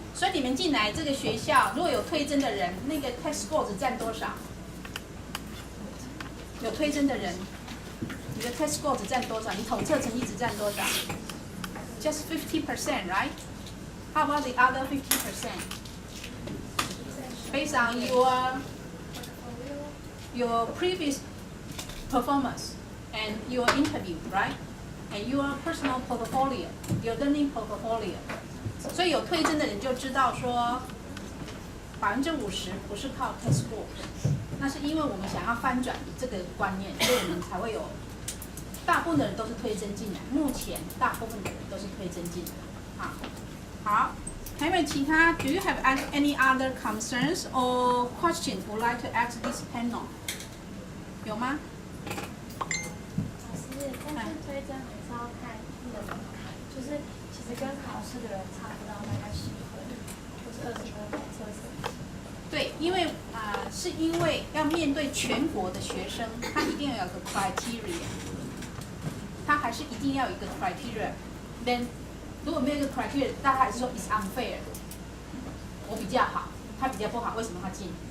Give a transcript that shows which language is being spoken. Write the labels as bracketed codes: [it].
[zh] 所以你们进来这个学校，如果有推甄的人，那个 [en] test scores [zh] 占多少？有推甄的人，你的 test score 只占多少？你统测成绩只占多少 ？ [en] Just 50%, right? How about the other 50%? Based on your previous performance and your interview, right? And your personal portfolio, your learning portfolio. [zh] 所以有推甄的人就知道说，50%不是靠 test score。那是因为我们想要翻转这个观念，所以我们才会有大部分的人都是推甄进来。目前大部分的人都是推甄进来。好，还有没有其他 [en] ？Do you have any other concerns or questions would like to ask this panel？ [zh] 有吗？老师，但是推甄也是要看你的门槛，就是其实跟考试的人差不到大概10分，或是20分来测试。对，因为是因为要面对全国的学生，他一定要有个 criteria， 他还是一定要有一个 criteria。 [en] Then [zh] 如果没有一个 criteria， 大家还是说 [en] is unfair， [zh] 我比较好，他比较不好，为什么他进？